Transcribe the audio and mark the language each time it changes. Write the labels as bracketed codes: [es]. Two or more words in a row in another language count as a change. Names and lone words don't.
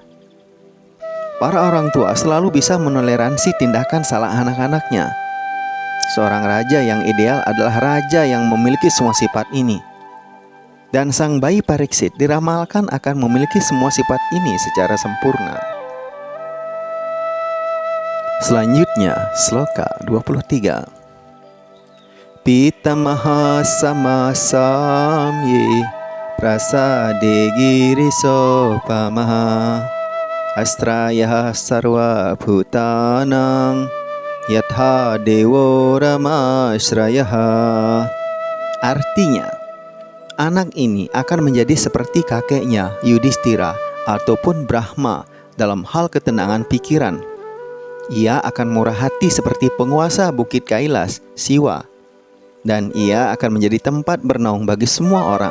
[id] Para orang tua selalu bisa menoleransi tindakan salah anak-anaknya. Seorang raja yang ideal adalah raja yang memiliki semua sifat ini. Dan sang bayi Pariksit diramalkan akan memiliki semua sifat ini secara sempurna. Selanjutnya, Sloka 23. [sa] पितामह समसाम्ये प्रसादे गिरिशोपमः आश्रयः सर्व भूतानां यथा देवो रमाश्रयः. [id] Artinya, anak ini akan menjadi seperti kakeknya Yudhistira ataupun Brahma dalam hal ketenangan pikiran. Ia akan murah hati seperti penguasa Bukit Kailas, Siwa, dan ia akan menjadi tempat bernaung bagi semua orang.